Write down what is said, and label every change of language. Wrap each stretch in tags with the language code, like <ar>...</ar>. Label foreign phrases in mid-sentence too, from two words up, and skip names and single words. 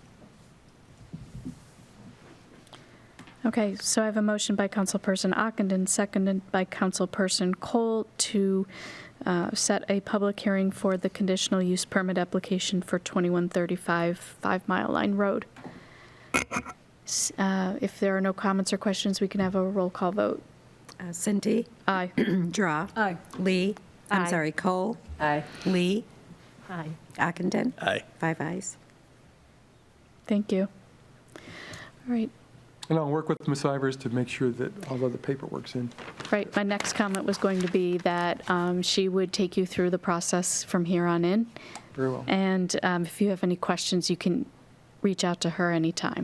<en>Okay, so I have a motion by Councilperson Ockenden, seconded by Councilperson Cole to set a public hearing for the conditional use permit application for 2135 5 Mile Line Road. If there are no comments or questions, we can have a roll call vote. Cinti, Aye. Draw. Aye. Lee, I'm Aye. sorry, Cole, Aye. Lee, Aye. Ockenden. Aye. 5 ayes. Thank you. All right. And I'll work with Ms. Ivers to make sure that all of the paperwork's in. Right, my next comment was going to be that she would take you through the process from here on in. Very well. And if you have any questions, you can reach out to her anytime.</en>